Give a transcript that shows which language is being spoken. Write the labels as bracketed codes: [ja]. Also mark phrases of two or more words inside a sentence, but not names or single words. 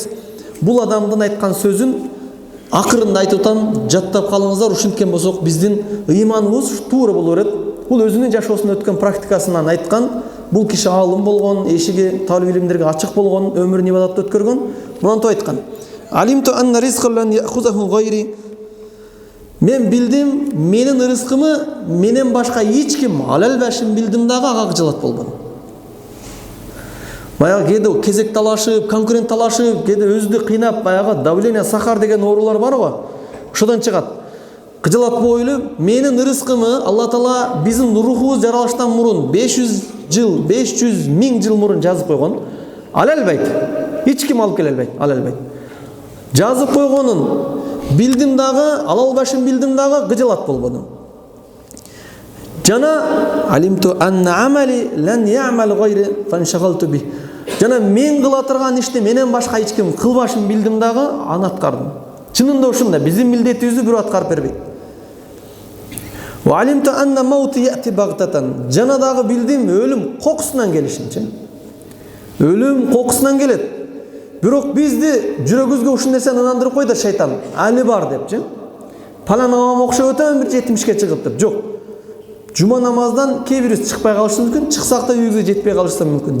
[ky] Бул адамдын айткан сөзүн акырында айтып атам, жаттап калыңыздар. Ушинткен болсок биздин ыйманыбыз туура боло берет. Бул өзүнүн жашоосунда өткөн практикасынан айткан. Бул киши алым болгон, эшиги талап илимдерге ачык болгон, өмүрүн ибадатта өткөргөн. Мынантип айткан: [ar] "علمت أن رزقي لن يأخذه غيري". [ky] Мен билдим, менин рызкымы менен башка эч ким ала албашын билдим дагы ага кыжалат болбодум. Баягы кээде кезек талашып, конкурент талашып, кээде өзүдү кыйнап, баягы давление, сахар деген оорулар бар го. Ошодон чыгат. Кыжалат бойлу менин рызкымы Алла Таала биздин рухубуз жаралыштан мурун 500 жыл, 500 миң жыл мурун жазып койгон. Ала албайт. Эч ким алып келе албайт, ала албайт. Жазып койгонун билдим дагы, ала албашын билдим дагы кыжалат болбодум. [ar] Жана علمت أن عملي لن يعمله غيري فانشغلت به. [ky] Жана мен кыла турган ишти менен башка эч ким кылбашын билдим дагы, аны аткардым. Чынында ошондой, биздин милдетибизди бирөө аткарып бербейт. [ar] وعلمت أن الموت يأتي بغتة. [ky] Жана дагы билдим өлүм кокусунан келишинчи. Өлүм кокусунан келет. Бирок бизди жүрөгүбүзгө ушул нерсени ынандырып койду шайтан. Али бар депчи. Палан агам окшоп өтөм, бир 70-ке чыгып деп. Жок. Жума намаздан кээ бирибиз чыкпай калышы мүмкүн, чыксак да үйүбүзгө жетпей калышы мүмкүн.